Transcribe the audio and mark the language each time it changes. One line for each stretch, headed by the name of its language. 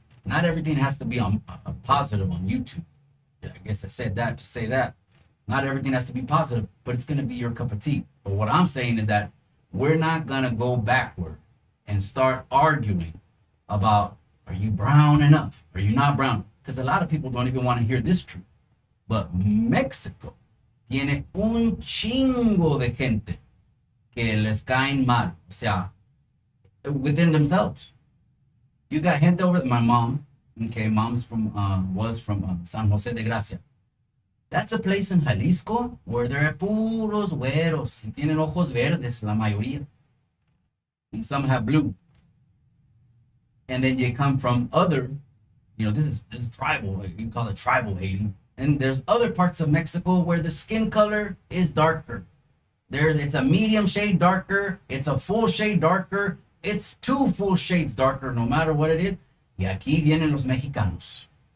English: Not everything has to be on a positive on YouTube. I guess I said that to say that. Not everything has to be positive, but it's gonna be your cup of tea. But what I'm saying is that we're not gonna go backward and start arguing about, are you brown enough? Are you not brown? Because a lot of people don't even want to hear this truth.
Spanish: But Mexico tiene un chingo de gente que les caen mal. O sea,
English: within themselves. You got gente over, my mom, okay, was from San Jose de Gracia. That's a place in Jalisco where there are
Spanish: puros güeros y tienen ojos verdes, la mayoría.
English: And some have blue. And then you come from other, this is tribal, you can call it tribal hating. And there's other parts of Mexico where the skin color is darker. It's a medium shade darker, it's a full shade darker, it's 2 full shades darker, no matter what it is.
Spanish: Y aquí vienen los mexicanos.